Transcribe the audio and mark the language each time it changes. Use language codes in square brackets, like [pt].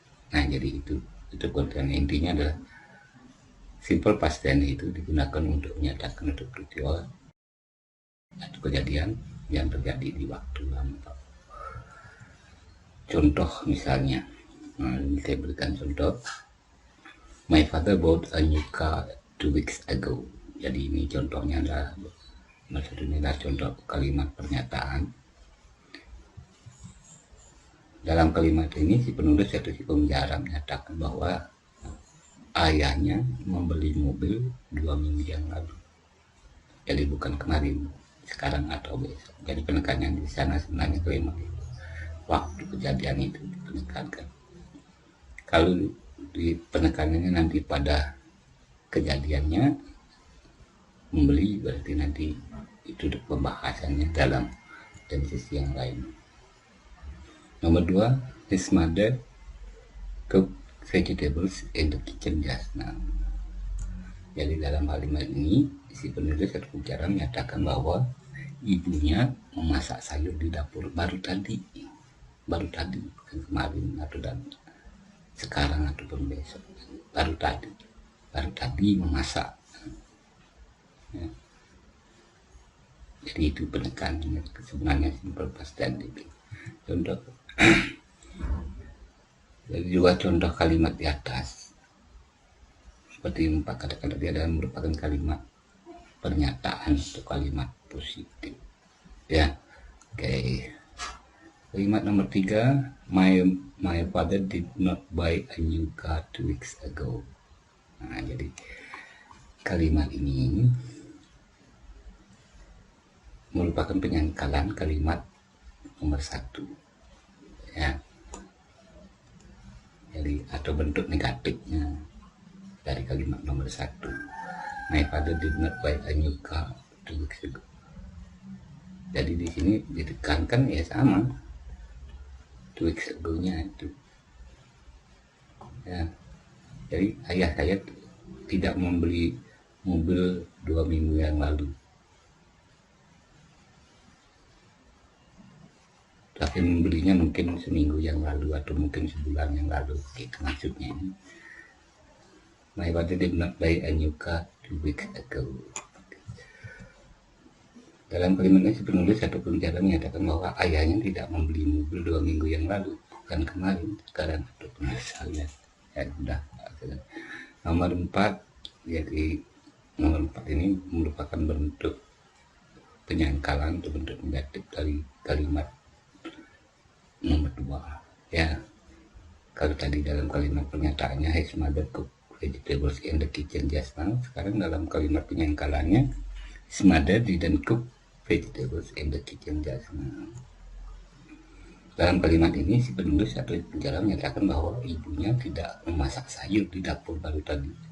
[id] Nah, jadi itu konten intinya adalah simple past tense itu digunakan untuk menyatakan untuk peristiwa atau kejadian yang terjadi di waktu lampau. Contoh misalnya, ini saya berikan contoh. [en] My father bought a new car 2 weeks ago. [id] Jadi ini contohnya adalah, maksudnya adalah contoh kalimat pernyataan. Dalam kalimat ini si penulis atau si pembicara menyatakan bahwa ayahnya membeli mobil 2 minggu yang lalu. Jadi bukan kemarin, sekarang atau besok. Jadi penekanannya di sana sebenarnya kalimat itu, waktu kejadian itu dipenekankan. Kalau di penekanannya nanti pada kejadiannya membeli, berarti nanti itu pembahasannya dalam tenses yang lain. Nomor 2, [en] his mother cooked vegetables in the kitchen just now. [id] Jadi dalam kalimat ini si penulis atau pembicara menyatakan bahwa ibunya memasak sayur di dapur baru tadi, bukan kemarin atau dan sekarang ataupun besok, baru tadi memasak. Ya. Jadi itu penekanannya sebenarnya simple past tense itu. Contoh jadi juga contoh kalimat di atas seperti 4 kata-kata dia adalah merupakan kalimat pernyataan atau kalimat positif. Ya, oke. Kalimat nomor 3, [en] my father did not buy a new car 2 weeks ago. [id] Nah, jadi kalimat ini merupakan penyangkalan kalimat nomor 1. Ya. Jadi atau bentuk negatifnya dari kalimat nomor 1. [en] My father did not buy a new car 2 weeks ago. [id] Jadi di sini ditekankan ya sama [en] 2 weeks ago-nya [id] itu. Ya. Jadi ayah saya tidak membeli mobil 2 minggu yang lalu. Tapi membelinya mungkin seminggu yang lalu atau mungkin sebulan yang lalu. Gitu maksudnya ini. [en] My father did not buy a new car 2 weeks ago. [id] Dalam kalimat ini si penulis atau pembicara menyatakan bahwa ayahnya tidak membeli mobil 2 minggu yang lalu. bukan kemarin, sekarang untuk saya ya sudah. Nomor 4, jadi nomor 4 ini merupakan bentuk penyangkalan atau bentuk negatif dari kalimat nomor 2 ya. Kalau tadi dalam kalimat pernyataannya [en] his mother cook vegetables in the kitchen just now, [id] sekarang dalam kalimat penyangkalannya [en] his mother didn't cook vegetables in the kitchen just now. [id] Dalam kalimat ini si penulis atau penjara menyatakan bahwa ibunya tidak memasak sayur di dapur baru tadi.